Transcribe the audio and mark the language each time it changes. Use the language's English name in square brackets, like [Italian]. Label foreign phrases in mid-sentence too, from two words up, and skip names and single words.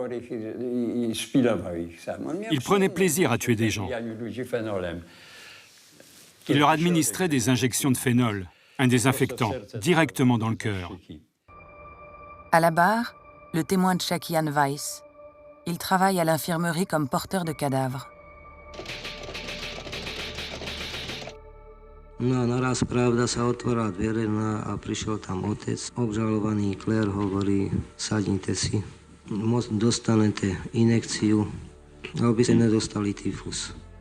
[French] Il prenait plaisir à tuer des gens. Il leur administrait des injections de phénol, un désinfectant, directement dans le cœur. À la barre, le témoin tchèque Jan Weiss. Il travaille à l'infirmerie comme porteur de cadavres. [Slovak] No, naraz pravda sa otvorila dvere a prišiel tam otec. Obžalovaný Clair hovorí, sadnite si, dostanete injekciu, aby ste nedostali tyfus.